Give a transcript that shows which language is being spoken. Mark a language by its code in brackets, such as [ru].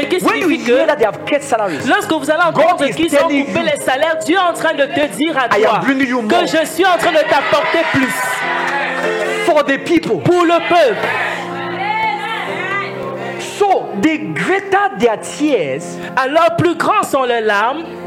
[fr] qui signifie que lorsque vous allez entendre qu'ils ont coupé les salaires, Dieu est en train de te dire à toi que je suis en train de t'apporter plus. [en] For the people. [fr] Pour le peuple. [en] So, the greater their tears, [fr] alors plus grands sont les larmes,